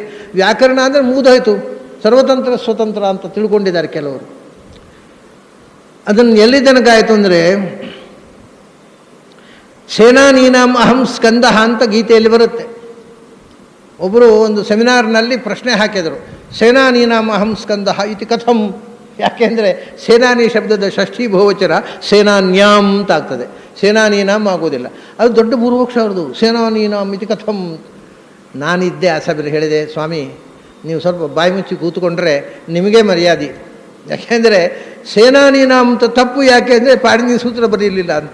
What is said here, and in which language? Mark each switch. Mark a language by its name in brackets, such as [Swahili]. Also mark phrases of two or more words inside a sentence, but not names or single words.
[Kannada] ವ್ಯಾಕರಣ ಅಂದರೆ ಮುಗಿದೋಯ್ತು, [Sanskrit] ಸರ್ವತಂತ್ರ ಸ್ವತಂತ್ರ [Kannada] ಅಂತ ತಿಳ್ಕೊಂಡಿದ್ದಾರೆ ಕೆಲವರು. ಅದನ್ನು ಎಲ್ಲಿ ತನಕಾಯಿತು ಅಂದರೆ [Sanskrit] ಸೇನಾನೀನಾಂ ಅಹಂ ಸ್ಕಂದ [Kannada] ಅಂತ ಗೀತೆಯಲ್ಲಿ ಬರುತ್ತೆ. ಒಬ್ಬರು ಒಂದು ಸೆಮಿನಾರ್ನಲ್ಲಿ ಪ್ರಶ್ನೆ ಹಾಕಿದರು, [Sanskrit] ಸೇನಾನೀನಾಂ ಅಹಂ ಸ್ಕಂದ ಇತಿ ಕಥಂ. [Kannada] ಯಾಕೆಂದರೆ ಸೇನಾನಿ ಶಬ್ದದ ಷಷ್ಠಿ ಬಹುವಚನ ಸೇನಾನ್ಯಾಂ ಅಂತ ಆಗ್ತದೆ, ಸೇನಾನೀನಾಂ ಆಗೋದಿಲ್ಲ. ಅದು ದೊಡ್ಡ ಪೂರ್ವಕ್ಷ ಅವ್ರದ್ದು, [Sanskrit] ಸೇನಾನೀನಾಂ ಇತಿ ಕಥಂ. [Kannada] ನಾನಿದ್ದೆ ಆ ಸಭೆಯಲ್ಲಿ, ಹೇಳಿದೆ, ಸ್ವಾಮಿ ನೀವು ಸ್ವಲ್ಪ ಬಾಯಿ ಮುಚ್ಚಿ ಕೂತ್ಕೊಂಡ್ರೆ ನಿಮಗೇ ಮರ್ಯಾದೆ. ಯಾಕೆಂದರೆ ಸೇನಾನೀನಾಂ ಅಂತ ತಪ್ಪು ಯಾಕೆ ಅಂದರೆ ಪಾಣಿನಿ ಸೂತ್ರ ಬರೀಲಿಲ್ಲ ಅಂತ.